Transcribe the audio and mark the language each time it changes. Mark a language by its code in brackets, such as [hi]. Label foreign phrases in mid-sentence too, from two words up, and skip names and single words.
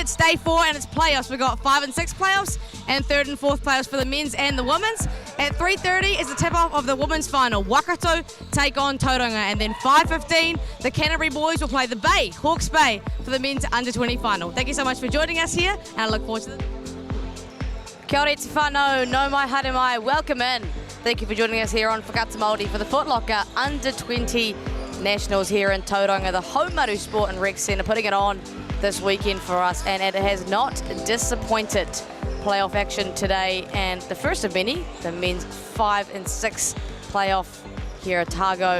[en] It's day 4 and it's playoffs. We've got 5 and 6 playoffs and 3rd and 4th playoffs for the men's and the women's. At 3:30 is the tip-off of the women's final. Waikato take on Tauranga, and then 5:15 the Canterbury boys will play the Bay, Hawke's Bay, for the men's under-20 final. Thank you so much for joining us here, and I look forward to it. [mi] Kia ora te whānau, no mai haere mai, [en] welcome in. Thank you for joining us here on Whakata Māori for the Foot Locker Under-20 Nationals here in Tauranga, the Haumaru Sport and Rec Centre, putting it on this weekend for us, and it has not disappointed. Playoff action today, and the first of many, the men's 5 and 6 playoff here at Otago.